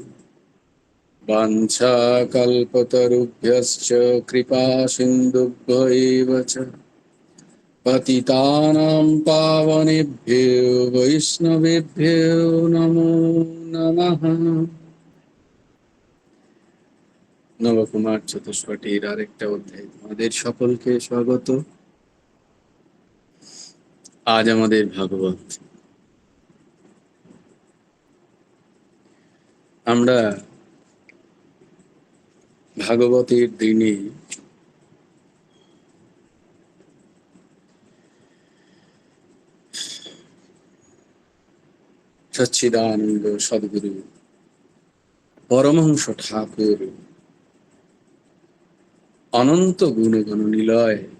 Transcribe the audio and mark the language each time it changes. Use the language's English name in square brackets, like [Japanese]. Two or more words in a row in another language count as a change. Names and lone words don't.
[Sanskrit] वाञ्छाकल्पतरुभ्यश्च कृपा सिन्धुभ्य एव च पतितानां पावनेभ्यो वैष्णवेभ्यो नमो नमः। [Bangla] নবকুমার চতুষ্পাঠীর আরেকটা অধ্যায় তোমাদের সকলকে স্বাগত। আজ আমাদের ভাগবত। আমরা ভাগবতের দিনে সচ্চিদানন্দ সদ্গুরু পরমহংস ঠাকুর অনন্ত গুণগণ নিলয়